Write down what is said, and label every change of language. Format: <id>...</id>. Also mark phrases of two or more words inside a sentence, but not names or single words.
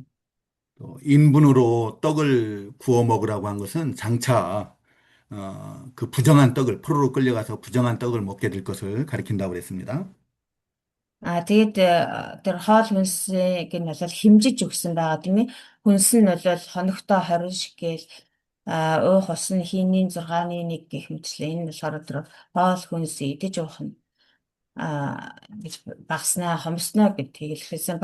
<ko>또 인분으로 떡을 구워 먹으라고 한 것은 장차 그 부정한 떡을 포로로 끌려가서 부정한 떡을 먹게 될 것을 가리킨다고 그랬습니다.</ko> <mn>Тэгээд тэр хоол хүнсийг нь бол хэмжиж өгсөн байгаа тийм ээ. Хүнс нь бол хоногтой 20 шикэл уух ус нь хийнийн 6-ны 1 гэх мэтлээ. Энэ болохоор тэр хоол хүнс идэж уух нь гэж багснаа хомсноо гэдгийг хэлсэн.</mn>